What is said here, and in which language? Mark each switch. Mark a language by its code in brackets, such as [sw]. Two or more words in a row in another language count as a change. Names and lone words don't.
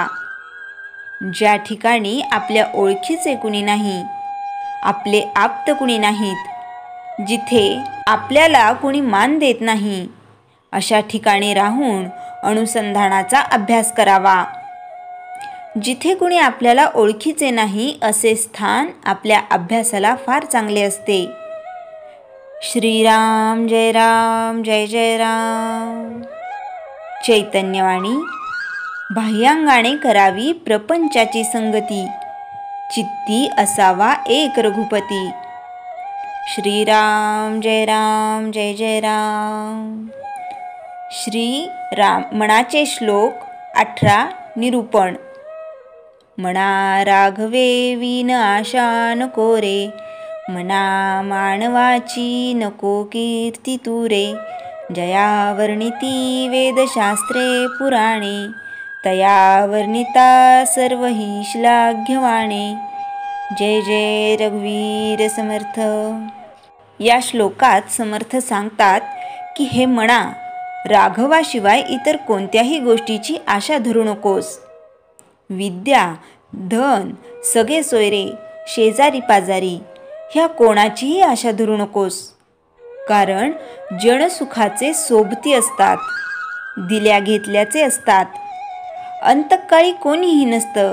[mr] ज्या ठिकाणी आपल्या ओळखीचे कुणी नाही, आपले आप्त कुणी नाहीत, जिथे आपल्याला कुणी मान देत नाही, अशा ठिकाणी राहून अनुसंधानाचा अभ्यास करावा। जिथे कुणी आपल्याला ओळखीचे नाही असे स्थान आपल्या अभ्यासाला फार चांगले असते। श्रीराम जय राम जय जय राम। चैतन्यवाणी। बाह्यांगाने करावी प्रपंचाची संगती, चित्ती असावा एक रघुपती। श्रीराम जय राम जय जय राम। श्री राम मनाचे श्लोक 18 निरूपण। मना राघवे विन आशा नको रे, मना मानवाची नको कीर्ती तुरे। जया वर्णिती वेदशास्त्रे पुराणे, तया वर्णिता सर्व ही श्लाघ्यवाणे। जय जय रघुवीर समर्थ। या श्लोकात समर्थ सांगतात की हे मना, राघवाशिवाय इतर कोणत्याही गोष्टीची आशा धरू नकोस। विद्या, धन, सगळे सोयरे, शेजारी पाजारी ह्या कोणाचीही आशा धरू नकोस, कारण जनसुखाचे सोबती असतात, दिल्या घेतल्याचे असतात, अंतकाळी कोणीही नसतं।